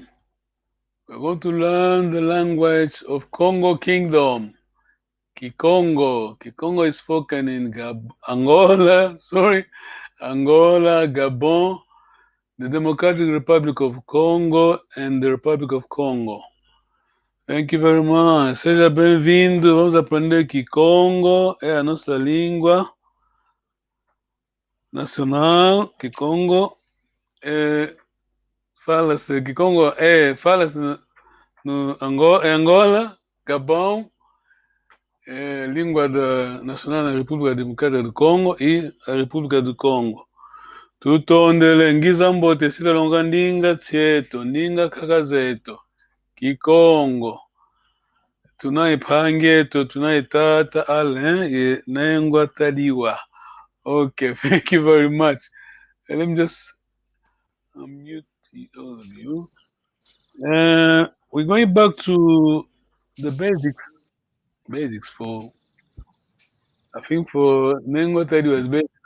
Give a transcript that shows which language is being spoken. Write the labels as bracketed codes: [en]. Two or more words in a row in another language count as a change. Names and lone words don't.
[en] We're going to learn the language of Congo Kingdom, Kikongo. Kikongo is spoken in Angola, Gabon, the Democratic Republic of Congo, and the Republic of Congo. Thank you very much. [pt] Seja bem-vindo. Vamos aprender Kikongo, é a nossa língua nacional. Kikongo fala-se no Angola, Gabão, língua nacional da República Democrática do Congo e a República do Congo. [kg] Tutondele ngizambote silalonga ndinga tseto ndinga kakazeto Kikongo tunaipangeto tunaitata ale nengwa tadiwa. [en] Okay, thank you very much. Let me just unmute all of you. We're going back to the basics for I think for Nengo Tadi was better.